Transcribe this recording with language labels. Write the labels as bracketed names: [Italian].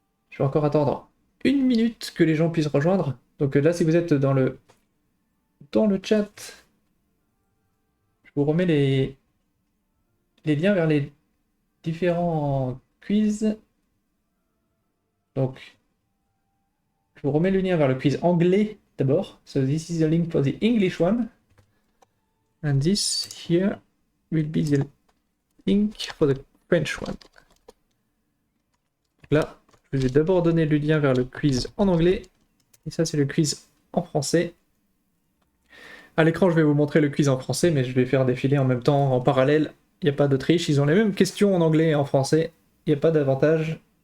[French] Je vais encore attendre 1 minute que les gens puissent rejoindre. Donc là, si vous êtes dans le chat, je vous remets les liens vers les différents quiz. Donc, je vous remets le lien vers le quiz anglais d'abord. [English] So this is the link for the English one. And this here will be the link for the French one. [French] Donc là, je vous ai d'abord donné le lien vers le quiz en anglais. Et ça, c'est le quiz en français. À l'écran, je vais vous montrer le quiz en français, mais je vais faire défiler en même temps, en parallèle. Il n'y a pas de triche. Ils ont les mêmes questions en anglais et en français. Il n'y a pas d'avantage.